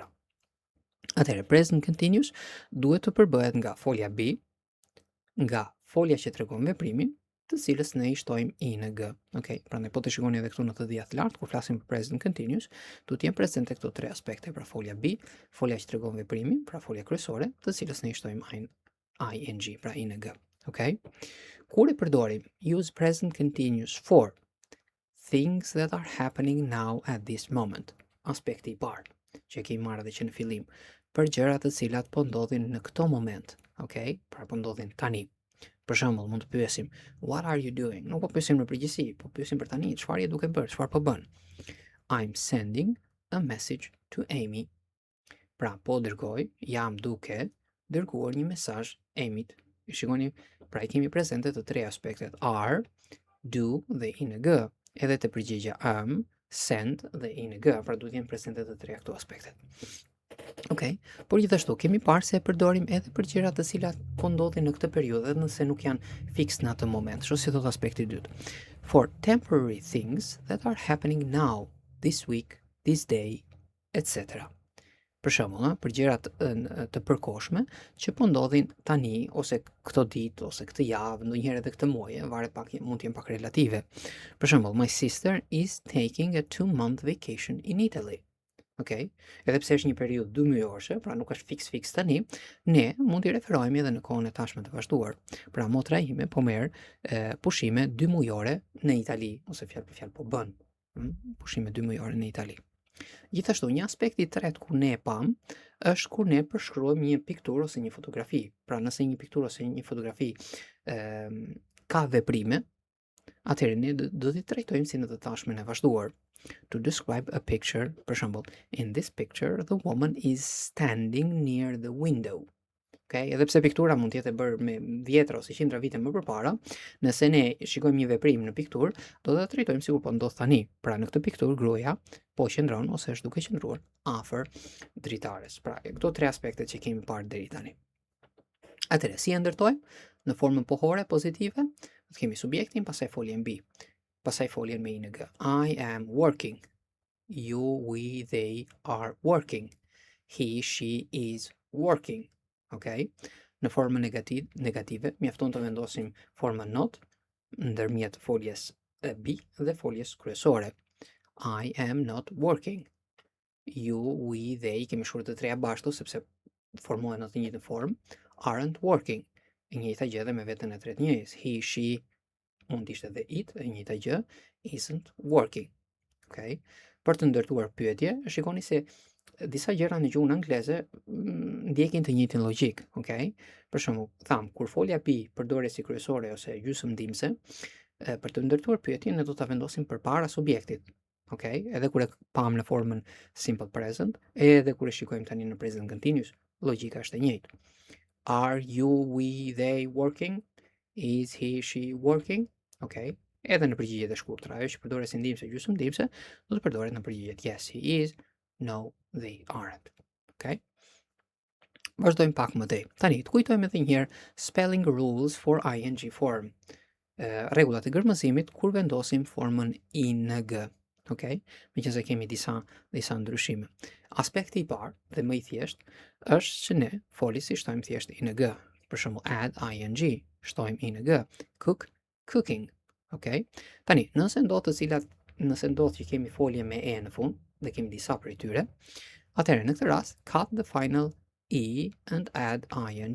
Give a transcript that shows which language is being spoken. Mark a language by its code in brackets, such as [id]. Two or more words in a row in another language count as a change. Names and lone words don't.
[sq] Atëherë, [en] present continuous [sq] duhet të përbëhet nga folja be, nga folja që tregon veprimin, të cilës ne i shtojmë ing. Okay? Prandaj po të shikoni edhe këtu në të dhjetë lart, kur flasim për [en] present continuous, [sq] duhet të jenë presente këto 3 aspekte, pra folja be, folja që tregon veprimin, pra folja kryesore, të cilës ne i shtojmë ing, pra ing. Okay? Kur e përdorim, [en] use present continuous for things that are happening now at this moment. [sq] Aspekti i parë, që kemi marrë edhe që në fillim, për gjërat të cilat po ndodhin në këto moment, okay? Pra po ndodhin tani. Për shembull, mund të pyesim, [en] what are you doing? [sq] Nuk po pyesim në përgjithësi, po pyesim për tani, çfarë je duke bërë, çfarë po bën? [en] I'm sending a message to Amy. [sq] Pra, po dërgoj, jam duke dërguar një mesazh Amyt. Shikoni, pra i kemi prezente të 3 aspektet, are, do dhe ing. Edhe të përgjigja send dhe ing, pra duhet jenë prezente të 3 këto aspektet. Okay. Por gjithashtu kemi parë se e përdorim edhe për gjëra të cilat po ndodhin në këtë periudhë, nëse nuk janë fiks në atë moment. Kështu si thot aspekti i dytë. [en] For temporary things that are happening now, this week, this day, etc. [sq] Për shembull, për gjërat të përkohshme që po ndodhin tani ose këto ditë ose këtë javë, ndonjëherë edhe këtë muaj, varet pak, mund të jenë pak relative. Për shembull, [en] my sister is taking a 2-month vacation in Italy. [sq] Okej, edhe pse është një periudhë 2 mujorëshe, pra nuk është fiks tani, ne mund t'i referojmë edhe në kohën e tashme të vazhduar. Pra motra ime po merr pushime 2 mujore në Itali, ose fjalë për fjalë po bën pushime 2 mujore në Itali. Gjithashtu, një aspekt i tretë ku ne e pam është kur ne përshkruajmë një pikturë ose një fotografi. Pra nëse një pikturë ose një fotografi ka veprime, atëherë ne do t'i trajtojmë si në të tashmen e vazhduar. [en] To describe a picture, [sq] për shembull, [en] in this picture the woman is standing near the window. [sq] Okay? Edhe pse piktura mund të jetë e bërë me 10 ose 100 vite më përpara, nëse ne shikojmë një veprim në pikturë, do ta trajtojmë sikur po ndodh tani. Pra në këtë pikturë gruaja po qëndron ose është duke qëndruar afër dritares. Pra këto 3 aspektet që kemi parë deri tani. Atëherë, si e ndërtojmë në formën pohore pozitive? Do kemi subjektin, pastaj foljen B. Pastaj foljen me ing. [en] I am working. You, we, they are working. He, she is working. Okay? [sq] Në formën negative, mjafton të vendosim formën not ndërmjet foljes B dhe foljes kryesore. [en] I am not working. You, we, they, [sq] kemi shkruar të treja bashkë sepse formohen në të njëjtën formë. [en] Aren't working. [sq] E njëjta gjë edhe me veten e tretë njëjës. [en] He, she, [sq] mund të ishte dhe it, e njëjta gjë, [en] isn't working. [sq] Okay? Për të ndërtuar pyetje, shikoni se disa gjëra në gjuhën angleze ndjekin të njëjtin logjik, okay? Për shembull, tham kur folja B përdoret si kryesore ose gjysmëndimse, për të ndërtuar pyetjen ne do ta vendosim përpara subjektit. Okay? Edhe kur e pam në formën [en] simple present, [sq] edhe kur e shikojmë tani në [en] present continuous, [sq] logjika është e njëjtë. [en] Are you, we, they working? Is he, she working? [sq] Okay? Edhe në përgjigjet e shkurtra, ajo që përdoret si ndihmëse gjysmëndimse, do të përdoret në përgjigjet [en] yes, he is, no, they aren't. [sq] Okay? Vazhdojmë pak më tej. Tani, të kujtojmë edhe një herë [en] spelling rules for ing form. [sq] Rregullat e gërmëzimit kur vendosim formën ing. Okay? Meqense kemi disa ndryshime. Aspekti i parë dhe më i thjeshtë është që ne folis i shtojmë thjesht ing. Për shembull, [en] add ing, [sq] shtojmë ing. [en] Cook, cooking. [sq] Okay? Tani, nëse ndodh që kemi folje me e në fund dhe kemi disa prej tyre, atëherë në këtë rast [en] cut the final e and add ing.